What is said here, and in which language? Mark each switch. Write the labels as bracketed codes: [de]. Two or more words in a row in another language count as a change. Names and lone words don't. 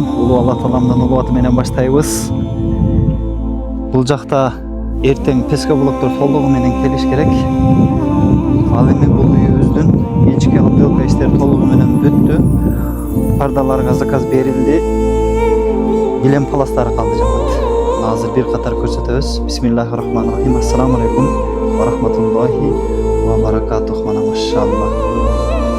[ky] Улуу Аллах Тааламдын улуу аты менен баштайбыз. Бул жакта эртең Песка булуктур толугу менен келиш керек. Ал эми бул үйүбүздүн ички отделка иштери толугу менен бүттү. Пардаларга заказ берилди. Килем паластары калды жамаат. Азыр бир катар көрсөтөбүз. [ar] بسم الله الرحمن الرحيم السلام عليكم ورحمة الله وبركاته. [ky] Мана машалла.